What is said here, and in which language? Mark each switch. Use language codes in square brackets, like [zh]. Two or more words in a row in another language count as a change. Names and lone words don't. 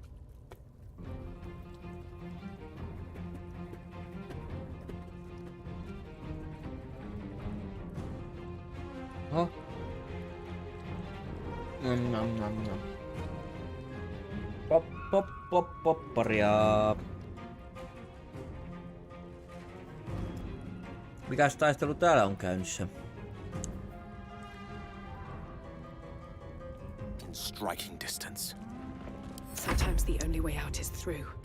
[en] Oh. [fi] Popparia. Mikäs taistelu täällä on käynnissä? [en] In striking distance. Sometimes the only way out is through.